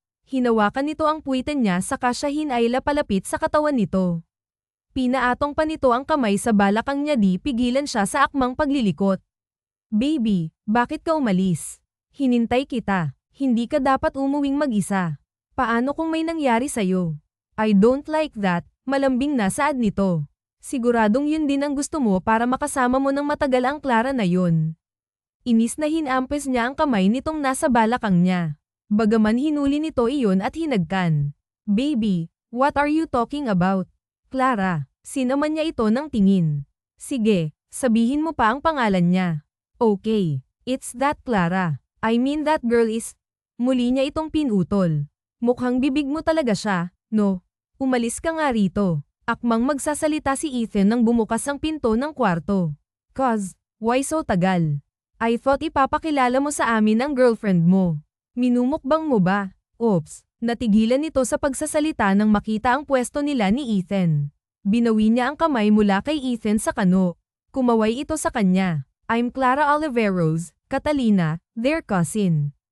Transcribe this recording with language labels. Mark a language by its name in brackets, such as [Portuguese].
[Filipino] Hinawakan nito ang puwitan niya saka siya hinayla palapit sa katawan nito. Pinaatong pa nito ang kamay sa balakang niya di pigilan siya sa akmang paglilikot. Baby, bakit ka umalis? Hinintay kita. Hindi ka dapat umuwing mag-isa. Paano kung may nangyari sa'yo? [English] I don't like that, [Filipino] malambing na saad nito. Siguradong yun din ang gusto mo para makasama mo ng matagal ang Clara na yun. Inis na hinampes niya ang kamay nitong nasa balakang niya. Bagaman hinuli nito iyon at hinagkan. [English] Baby, what are you talking about? [Filipino] Clara, sinaman niya ito ng tingin. Sige, sabihin mo pa ang pangalan niya. [English] Okay, it's that Clara. I mean that girl is... [Filipino] Muli niya itong pinutol. Mukhang bibig mo talaga siya, no? Umalis ka nga rito. Akmang magsasalita si Ethan nang bumukas ang pinto ng kwarto. [English] Cause, why so [Filipino] tagal? [English] I thought [Filipino] ipapakilala mo sa amin ang girlfriend mo. Minumukbang mo ba? Oops, natigilan nito sa pagsasalita nang makita ang pwesto nila ni Ethan. Binawi niya ang kamay mula kay Ethan sa kano. Kumaway ito sa kanya. [English] I'm Clara Oliveros, Catalina, their cousin.